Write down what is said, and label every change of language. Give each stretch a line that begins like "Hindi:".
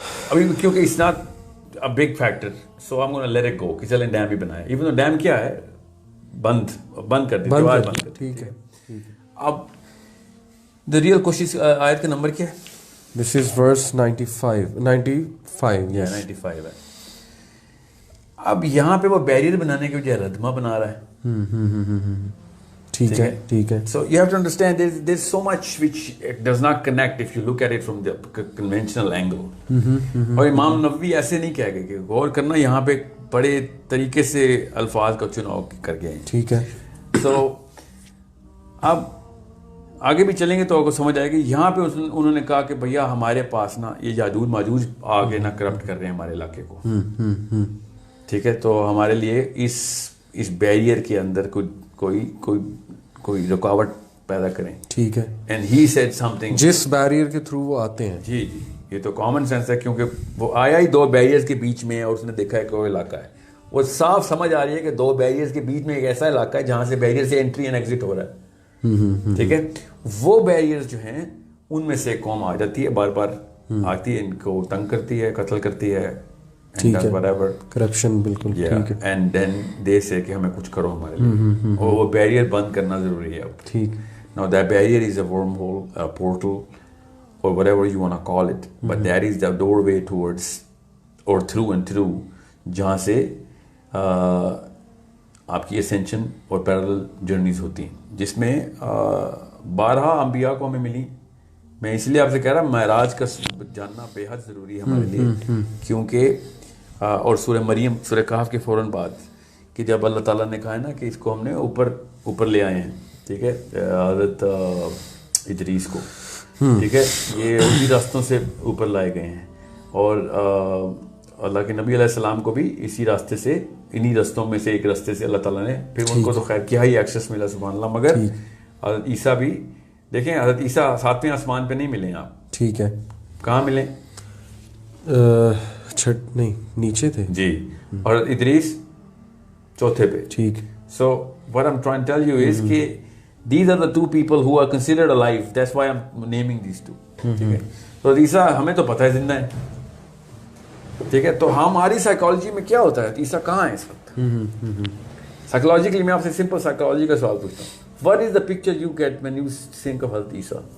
Urdu: ابھی کیونکہ
English: it's not a big factor so I am gonna let it go
Urdu: کہ چلیں ڈیم ہی بنائیں ایون تو ڈیم کیا ہے بند کر دیں دیوار بند کر دیں. ٹھیک ہے. اب دا ریئل کوشش آیت کا نمبر کیا ہے؟
English: this is verse 95
Urdu: ہے. اب یہاں پہ وہ بیریئر بنانے کے بجائے ردمہ بنا رہا ہے. ٹھیک ہے.
English: So you have to understand there's so much which does not connect if you look at it from the conventional angle.
Urdu: اور امام نووی ایسے نہیں کہہ گئے کہ غور کرنا یہاں پہ بڑے طریقے سے الفاظ کا چناؤ کر گئے ہیں. ٹھیک ہے. So اب آگے بھی چلیں گے تو آپ کو سمجھ آئے گی. یہاں پہ انہوں نے کہا کہ بھیا ہمارے پاس نا یہ یاجوج ماجوج آگے نہ کرپٹ کر رہے ہیں ہمارے علاقے کو. ٹھیک ہے. تو ہمارے لیے اس بیریئر کے اندر کوئی رکاوٹ پیدا کریں. ٹھیک ہے.
English: and he said something
Urdu: جس بیریئر کے تھرو وہ آتے ہیں. جی یہ تو کامن سینس ہے کیونکہ وہ آیا ہی 2 بیریئرز کے بیچ میں اور اس نے دیکھا ہے کہ وہ علاقہ ہے. وہ صاف سمجھ آ رہی ہے کہ 2 بیریئرز کے بیچ میں ایک ایسا علاقہ ہے جہاں سے بیریئر سے انٹری اینڈ ایگزٹ ہو رہا ہے. ٹھیک ہے. وہ بیریئرز جو ہیں ان میں سے ایک قوم آ جاتی ہے بار بار آتی ہے ان کو تنگ کرتی ہے قتل کرتی ہے. ٹھیک ہے. کرپشن بالکل.
English: and then they سے
Urdu: کہ ہمیں کچھ کرو ہمارے لیے اور وہ بیریئر بند کرنا ضروری ہے اب. ٹھیک.
English: Now that barrier is a wormhole, a portal, or whatever you want to call it, but that is the doorway towards or through and through
Urdu: جہاں سے آپ کی ascension اور parallel journeys ہوتی ہیں جس میں 12 انبیاء کو ہمیں ملی. میں اس لیے آپ سے کہہ رہا معراج کا جاننا بے حد ضروری ہے ہمارے لیے کیونکہ اور سورہ مریم سورہ کہف کے فوراً بعد کہ جب اللہ تعالیٰ نے کہا ہے نا کہ اس کو ہم نے اوپر لے آئے ہیں. ٹھیک ہے. حضرت ادریس کو. ٹھیک ہے. یہ اسی راستوں سے اوپر لائے گئے ہیں اور اللہ کے نبی علیہ السلام کو بھی اسی راستے سے انہی رستوں میں سے ایک راستے سے اللہ تعالیٰ نے پھر ان کو تو خیر کیا ہی ایکسیس ملا سبحان اللہ. مگر حضرت عیسیٰ بھی دیکھیں حضرت عیسیٰ 7ویں آسمان پہ نہیں ملے آپ. ٹھیک ہے. کہاں ملے؟ چھٹ نہیں نیچے تھے. جی. اور ادریس 4تھے پہ. ٹھیک.
English: So what I'm trying to tell you is کہ these are the 2 people who are considered alive. That's why I'm naming these 2.
Urdu: ٹھیک ہے. تو عیسیٰ ہمیں تو پتہ ہے زندہ ہے. ٹھیک ہے. تو ہماری سائیکالوجی میں کیا ہوتا ہے عیسیٰ کہاں ہے اس وقت؟ سائیکالوجیکلی میں آپ سے سمپل سائیکالوجی کا سوال پوچھتا ہوں.
English: What is the picture you get when you think of Hazrat Isa?